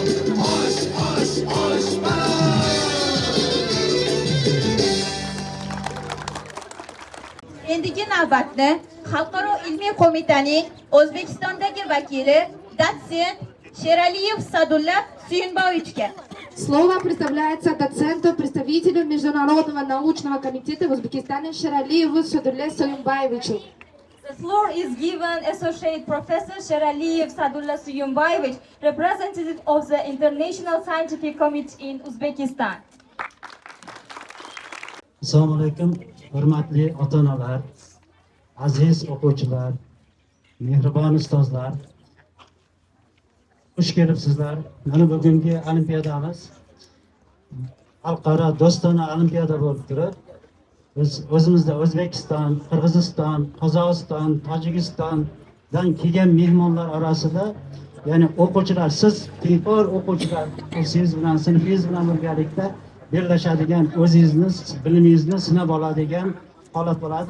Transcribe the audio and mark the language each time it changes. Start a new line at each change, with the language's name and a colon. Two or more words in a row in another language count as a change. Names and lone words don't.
Uzbek: Osh, osh, osh palov. Endigi navbatni Xalqaro ilmiy qo'mitaning O'zbekistondagi vakili dotsent Sheraliyev Sadulla Suyunboyevichga.
Russian: Слово предоставляется доценту, представителю Международного научного комитета в Узбекистане Шералиеву Садулле Союмбаевичу.
English: The floor is given Associate Professor Sheraliyev Sadulla Suyunboyevich, representative of the International Scientific Committee in Uzbekistan.
Uzbek: Assalomu alaykum, hurmatli ota-onalar, aziz o'quvchilar, mehribon ustozlar. Xush kelibsizlar. Mana bugungi olimpiadamiz xalqaro do'stona olimpiada bo'lib turib, biz o'zimizda O'zbekiston, Qirg'iziston, Qozog'iston, Tojikistondan kelgan mehmonlar orasida, ya'ni o'quvchilar, siz tengqur o'quvchilar kursingiz bilan, sinfingiz bilan birgalikda birlashadigan, o'zingizni, bilimingizni sinab oladigan holat bo'ladi.